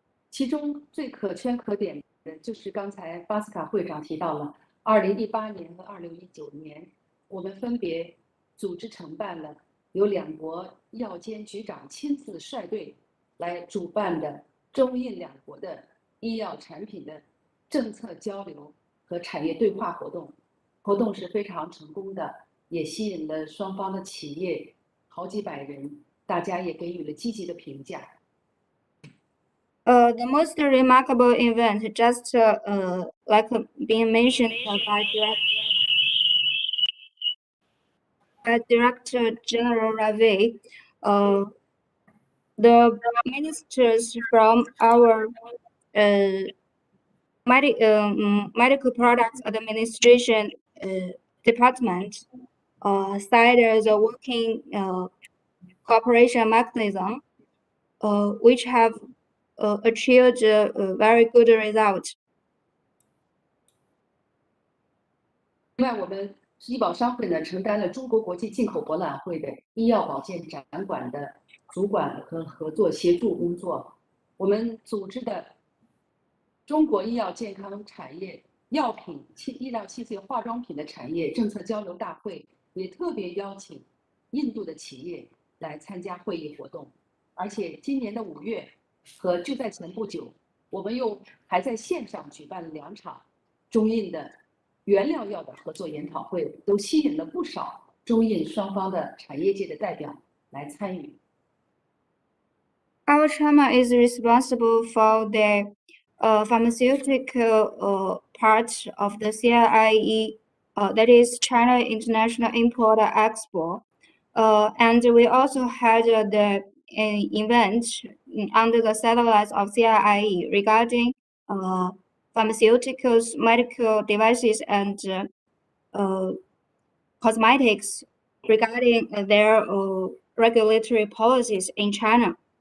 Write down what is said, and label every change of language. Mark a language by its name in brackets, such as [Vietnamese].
[Chinese] 其中最可圈可点的就是刚才巴斯卡会长提到了，2018年和2019年，我们分别组织承办了由两国药监局长亲自率队来主办的中印两国的医药产品的政策交流和产业对话活动，活动是非常成功的，也吸引了双方的企业好几百人，大家也给予了积极的评价。 [English] The most remarkable event, just like being mentioned by Director General Ravi, the ministers from our medical products administration department started the working cooperation mechanism, which have achieved a very good result. [Chinese] 另外，我们医保商会呢承担了中国国际进口博览会的医药保健展馆的主管和合作协助工作。我们组织的中国医药健康产业、药品、医疗器械、化妆品的产业政策交流大会，也特别邀请印度的企业来参加会议活动。而且今年的5月和就在前不久，我们又还在线上举办了2场中印的原料药的合作研讨会，都吸引了不少中印双方的产业界的代表来参与。 [English] Our chamber is responsible for the pharmaceutical part of the CIIE, that is China International Import Expo. And we also had the event under the satellites of CIIE regarding pharmaceuticals, medical devices, and cosmetics regarding their regulatory policies in China.